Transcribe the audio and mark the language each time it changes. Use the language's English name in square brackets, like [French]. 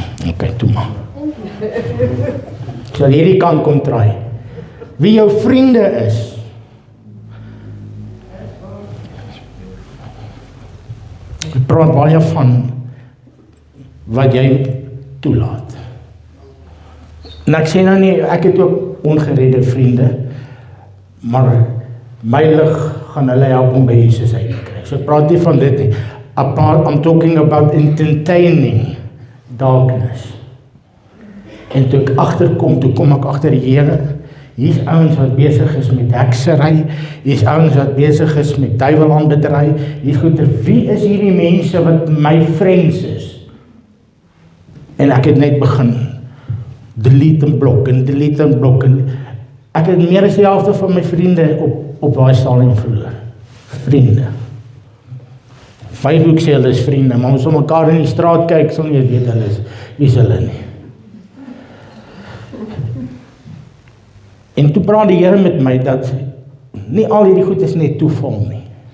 [Afrikaans] Ok, toe maar. Ek sal hierdie kant kom draai. Wie jou vriende is. Ek praat baie van wat jy toelaat. En ek sê nou nie, ek het ook ongeredde vriende, maar my lig gaan hulle help om by Jesus uit te kry. So ek praat nie van dit nie. [English] I'm talking about entertaining darkness. [Afrikaans] En toe ek agterkom, toe kom ek agter die Here, hier's ouens wat besig is met heksery, hier's ouens wat besig is met duiwelaanbiddery, hier's goeie, wie is hierdie mense wat my friends is? En ek het net begin delete en blok en delete en blok en ek het meer as die helfte van my vriende op daai stadium verloor. Vriende. Facebook sê hulle is vriende, maar ons om mekaar in die straat kyk, sal nie weet hulle is, wie is hulle nie. En toe praat die Here met my dat nie al hierdie goed is net toeval nie.